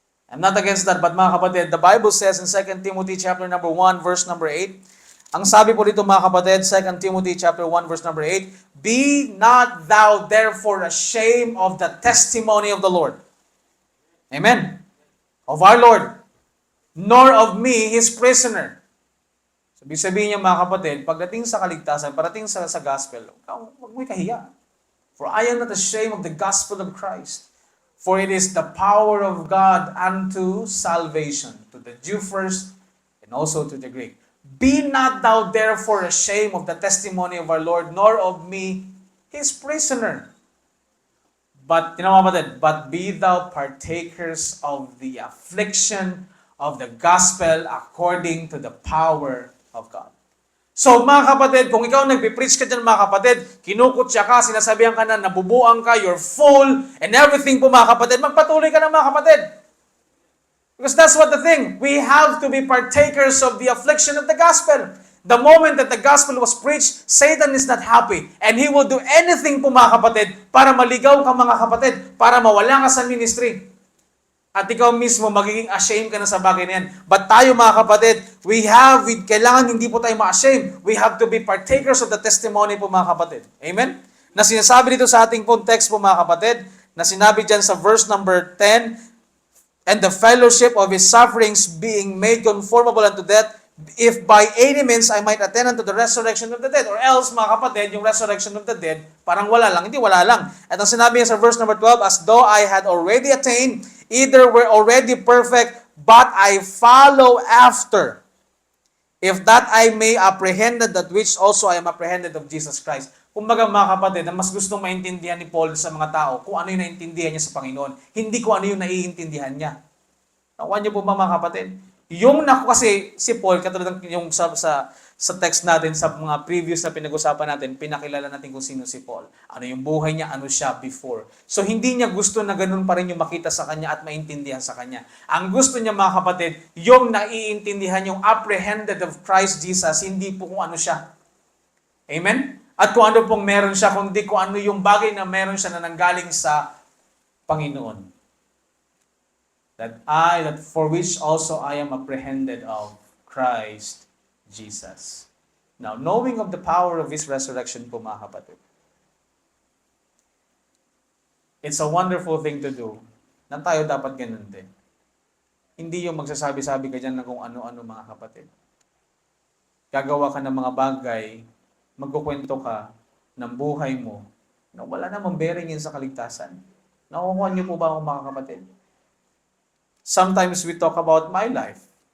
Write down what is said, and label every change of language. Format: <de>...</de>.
<en>I'm not against that, but</en> <tl>mga kapatid,</tl> <en>the Bible says in 2 Timothy chapter number 1, verse number 8,</en> <tl>Ang sabi po dito mga kapatid,</tl> <en>2 Timothy chapter 1 verse number 8, "Be not thou therefore ashamed of the testimony of the Lord." Amen. Of our Lord, nor of me, his prisoner.</en> <tl>So, ibig sabihin niya mga kapatid, pagdating sa kaligtasan, parating sa gospel, huwag mo ikahiya.</tl> <en>For I am not ashamed of the gospel of Christ. For it is the power of God unto salvation, to the Jew first, and also to the Greek. Be not thou therefore ashamed of the testimony of our Lord, nor of me, his prisoner. But, but be thou partakers of the affliction of the gospel according to the power of God.</en> <tl>So mga kapatid, kung ikaw nagpipreach ka dyan mga kapatid, kinukutya ka, sinasabihan ka na, nabubuang ka,</tl> <en>you're full, and everything</en> <tl>po mga kapatid, magpatuloy ka na mga kapatid.</tl> <en>Because that's what the thing. We have to be partakers of the affliction of the gospel. The moment that the gospel was preached, Satan is not happy. And he will do anything</en> <tl>po mga kapatid para maligaw ka mga kapatid, para mawala ka sa ministry. At ikaw mismo, magiging ashamed ka na sa bagay na yan. But tayo mga kapatid, kailangan hindi po tayo ma-ashamed.</tl> <en>We have to be partakers of the testimony</en> <tl>po mga kapatid.</tl> <en>Amen?</en> <tl>Na sinasabi dito sa ating pong text po mga kapatid, na sinabi dyan sa</tl> <en>verse number 10, "And the fellowship of his sufferings being made conformable unto death, if by any means I might attend unto the resurrection of the dead."</en> <tl>Or else, mga kapatid, yung</tl> <en>resurrection of the dead,</en> <tl>parang wala lang. Hindi, wala lang. At ang sinabi niya sa</tl> <en>verse number 12, "As though I had already attained, either were already perfect, but I follow after, if that I may apprehend that which also I am apprehended of Jesus Christ."</en> <tl>Kumbaga mga kapatid, ang mas gustong maintindihan ni Paul sa mga tao, kung ano yung naintindihan niya sa Panginoon, hindi kung ano yung naiintindihan niya. Nakuha niyo po ba mga kapatid? Kasi si Paul, katulad ng yung sa text natin, sa mga previous na pinag-usapan natin, pinakilala natin kung sino si Paul. Ano yung buhay niya, ano siya before. So hindi niya gusto na ganun pa rin yung makita sa kanya at maintindihan sa kanya. Ang gusto niya mga kapatid, yung naiintindihan, yung</tl> <en>apprehended of Christ Jesus,</en> <tl>hindi po kung ano siya. Amen? At kung ano pong meron siya, kundi kung ano yung bagay na meron siya na nanggaling sa Panginoon.</tl> <en>That for which also I am apprehended of Christ Jesus. Now, knowing of the power of His resurrection po mga kapatid, it's a wonderful thing to do</en> <tl>na tayo dapat ganun din. Hindi yung magsasabi-sabi ka dyan na kung ano-ano mga kapatid. Gagawa ka ng mga bagay, magkukwento ka ng buhay mo na wala namang bearing yun sa kaligtasan. Nakukuha niyo po ba ako mga kapatid?</tl> <en>Sometimes we talk about my life.</en>